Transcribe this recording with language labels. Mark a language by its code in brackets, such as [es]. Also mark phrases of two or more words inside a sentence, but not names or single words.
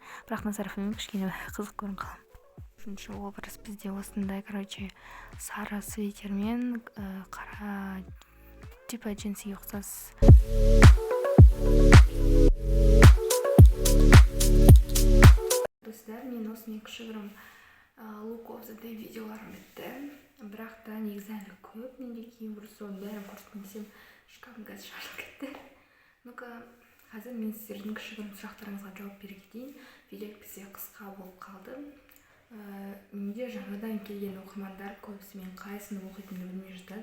[kk] Бірақ мына сарафанмен кішкене қызық көрініп қалам. Үшінші образ бізде осындай, короче, сары свитермен қара типа джинсиге ұқсас. Достар, мен осымен кішігірім [en] look of the day [kk] видеоларым бітті. Бірақ та негізі әлі көп. Менде киім бұрысы бәрін көрсеткен десем, шкафым қазір шашылып кетті. Қазір мен сіздердің кішігірім сұрақтарыңызға жауап бере кетейін. Видео бізде қысқа болып қалды. Менде жаңадан келген оқырмандар көбісі мен қай сынып оқитынымды білмей жатады.